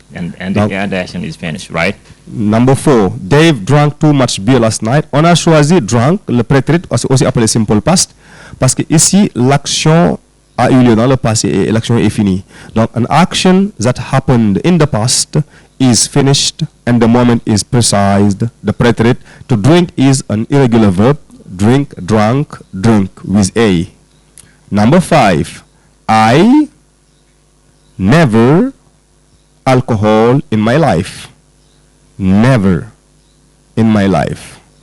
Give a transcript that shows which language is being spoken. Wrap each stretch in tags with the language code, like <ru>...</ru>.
<en>And the action is finished, right? Number 4, Dave drank too much beer last night.</en> <fr>On a choisi drunk, le préterite, aussi appelé simple past, parce que ici l'action a eu lieu dans le passé et l'action est finie. Donc,</fr> <en>an action that happened in the past is finished and the moment is precised. The préterite to drink is an irregular verb. Drink, drunk, drunk with a. Number 5, I never alcohol in my life. Never in my life.</en>